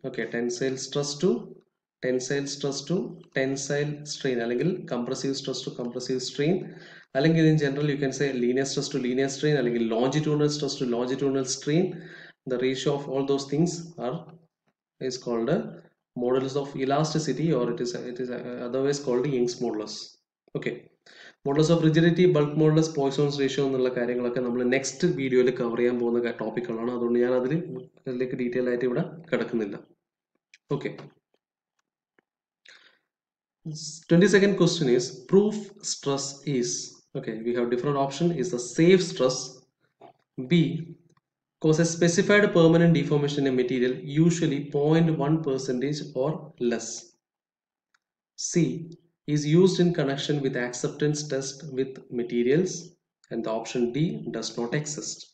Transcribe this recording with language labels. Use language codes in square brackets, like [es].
[en] Okay, tensile stress to tensile stress to tensile strain, അല്ലെങ്കിൽ compressive stress to compressive strain, അല്ലെങ്കിൽ in general you can say linear stress to linear strain, അല്ലെങ്കിൽ longitudinal stress to longitudinal strain. The ratio of all those things is called a modulus of elasticity, or it is otherwise called Young's modulus. [ml] Okay, modulus of rigidity, bulk modulus, Poisson's ratio എന്നുള്ള കാര്യങ്ങളൊക്കെ നമ്മൾ next വീഡിയോയിൽ cover ചെയ്യാൻ പോകുന്ന ടോപ്പിക്കുകളാണ്. അതുകൊണ്ട് ഞാൻ അതിലേക്ക് detail ആയിട്ട് ഇവിടെ കിടക്കുന്നില്ല. [en] Okay, 22nd question is proof stress is, okay, we have different option. Is the safe stress, B, causes specified permanent deformation in a material, usually 0.1% or less, C, is used in connection with acceptance test with materials, and the option D, does not exist.